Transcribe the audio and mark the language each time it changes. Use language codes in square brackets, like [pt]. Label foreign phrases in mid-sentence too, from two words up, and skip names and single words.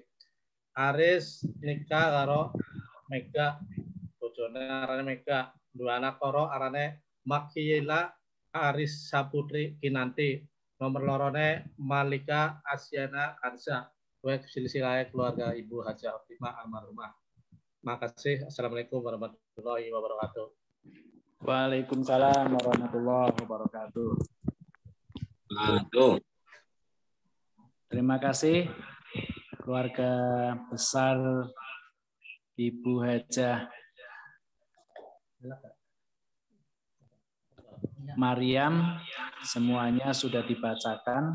[jv] Aris nikah karo Mega bojone arane Mega. 2 anak loro arane Makiyila Aris Saputri Kinanti. Nomor lorone Malika Asyana Kansa. Kuwi silsilah keluarga Ibu Haji Khotimah almarhumah. [id] Makasih. [ar] السلام عليكم ورحمة الله وبركاته. وعليكم السلام ورحمة الله وبركاته. Tuh. [id] Terima kasih keluarga besar Ibu Hajah Mariam, semuanya sudah dibacakan.